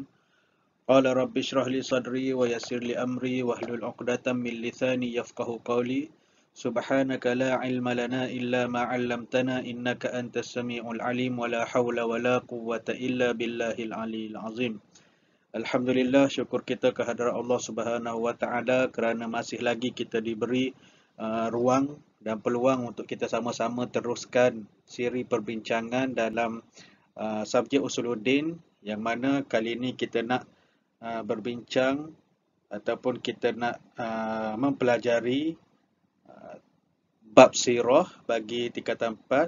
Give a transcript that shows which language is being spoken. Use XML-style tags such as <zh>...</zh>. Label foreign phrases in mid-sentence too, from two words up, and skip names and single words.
<ar>قال رب اشرح لي صدري ويسر لي أمري واحلل عقدة من لساني يفقهوا قولي. سبحانك لا علم لنا إلا ما علمتنا إنك أنت السميع العليم ولا حول ولا قوة إلا بالله العلي العظيم.</ar> <ms>Alhamdulillah, syukur kita kehadrat</ms> <ar>الله سبحانه وتعالى</ar> <ms>kerana masih lagi kita diberi ruang dan peluang untuk kita sama-sama teruskan siri perbincangan dalam subjek Usuluddin, yang mana kali ini kita nak berbincang ataupun kita nak mempelajari bab sirah bagi tingkatan 4.</ms>